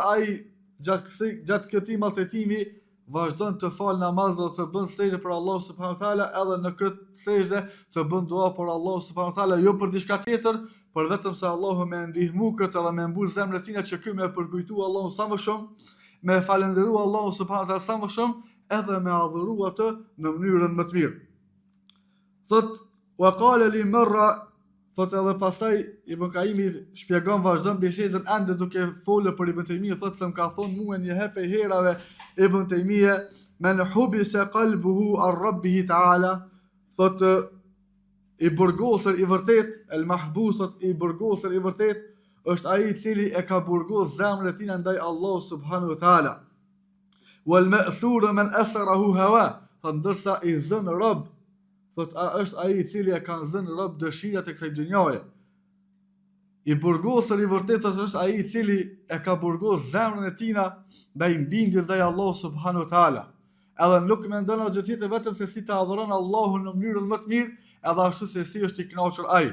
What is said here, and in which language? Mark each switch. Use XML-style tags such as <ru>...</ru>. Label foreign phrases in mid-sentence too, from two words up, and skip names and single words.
<sq>ai gjatë këtij maltretimi vazhdon të falë namaz dhe të bën sejdë për Allah</sq> <ar>سبحانه وتعالى,</ar> <sq>edhe në këtë sejdë të bën dua për Allah</sq> <ar>سبحانه وتعالى,</ar> <sq>jo për diçka tjetër, por vetëm se Allahu më ndihmu këtë edhe më mbush zemrën e tina që ky më përkujtu Allahun sa më shumë, me falendëru Allahun</sq> <ar>سبحانه وتعالى</ar> <sq>sa më shumë, edhe me adhuru atë në mënyrën më të mirë. Thot,</sq> <ar>وقال لي مرة,</ar> <sq>thot edhe pastaj Ibn Kaimi shpjegon, vazhdon bisedën ende duke folur për Ibn Taymija, thot se më ka thonë mua një herë herave Ibn Taymija:</sq> <ar>من حبس قلبه عن ربه تعالى,</ar> <sq>thot i burgosur i vërtet,</sq> <ar>المحبوس,</ar> <sq>thot i burgosur i vërtet është ai i cili e ka burgos zemrën e tij ndaj Allahut</sq> <ar>سبحانه وتعالى. والمأسور من أسره هواه,</ar> <sq>thot ndërsa i zën rob, thot është ai i cili e ka zënë rob dëshirat e kësaj dynjaje. I burgosur i vërtet është ai i cili e ka burgos zemrën e tina ndaj bindjes ndaj Allahut</sq> <ar>سبحانه وتعالى.</ar> <sq>Edhe nuk mendon gjë tjetër vetëm se si ta adhuron Allahun në mënyrën më të mirë, edhe ashtu se si është i kënaqur ai.</sq>